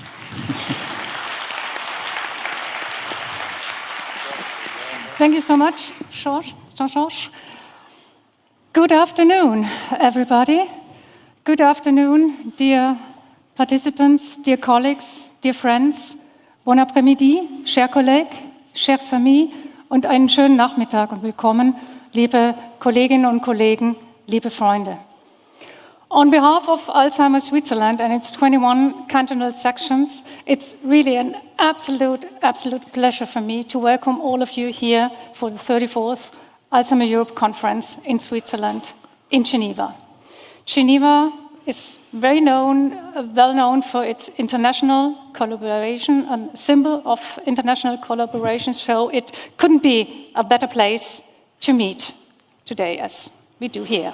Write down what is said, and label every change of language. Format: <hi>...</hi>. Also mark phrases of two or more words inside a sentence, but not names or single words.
<en>Thank you so much, Jean-Georges. Good afternoon, everybody. Good afternoon, dear participants, dear colleagues, dear friends.</en> <fr>Bon après-midi, chers collègues, chers amis</fr> <de>und einen schönen Nachmittag und willkommen, liebe Kolleginnen und Kollegen, liebe Freunde.</de> <en>On behalf of Alzheimer Switzerland and its 21 cantonal sections, it's really an absolute pleasure for me to welcome all of you here for the 34th Alzheimer Europe Conference in Switzerland, in Geneva. Geneva is well known for its international collaboration, a symbol of international collaboration, so it couldn't be a better place to meet today as we do here.</en>